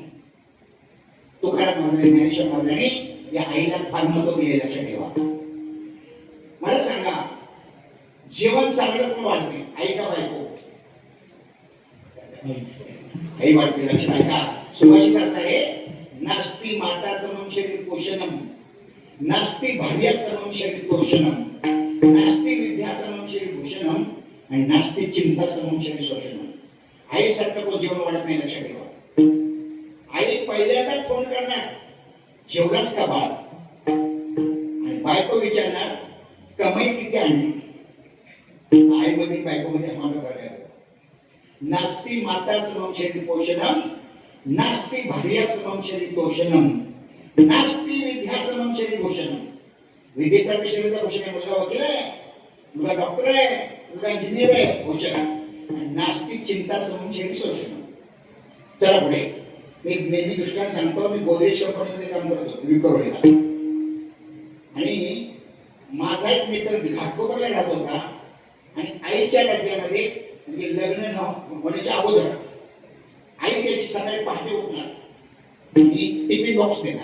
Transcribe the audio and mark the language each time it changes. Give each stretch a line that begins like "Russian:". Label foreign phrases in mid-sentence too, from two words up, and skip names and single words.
Marathi: तुकाराम महाराजांनी, ज्ञानेश्वर महाराजांनी या आईला फार महत्व दिले, लक्षात ठेवा. मला सांगा, जेवण चांगलं कोण वाढते, आई का बायको? आई वाढते, लक्षात ऐका. सुभाषित असं आहे,
Sanskrit: नास्ति माता समम शरीर पोषणम, नास्ति भार्या समम शरीर पोषणम, नास्ति विद्या समम शरीर भूषणम, आणि नास्ति चिंता समम शरीर शोषणम.
Marathi: आई सारखं कोण जेवण वाढत नाही, लक्षात ठेवा. आई पहिल्यांदा फोन करणार, जेवलास का बाळ? आणि बायको विचारणार, कमाई किती आणली? आई मध्ये बायको मध्ये हा बघायला.
Sanskrit: नास्ति माता समम शरीर पोषणम, नास्ति भार्या समम शरीर तोषणम, नास्ति विद्या समम शरीर भूषणम.
Marathi: विद्येचा शरीराचा भूषण आहे. मुलगा वकील आहे, मुलगा डॉक्टर आहे, मुलगा इंजिनियर आहे, भूषण.
Sanskrit: नास्ति चिंता समम शरीर शोषणम.
Marathi: चला पुढे. मी नेहमी दृष्टांत सांगतो, मी गोदरेज कंपनीमध्ये काम करतो विक्रोळीला, आणि माझा एक मित्र घाटकोपरला राहत होता, आणि आईच्या राज्यामध्ये म्हणजे लग्न होण्याच्या अगोदर आई त्याची सकाळी पहाटे उठणार आणि
English: tiffin box
Marathi: देणार.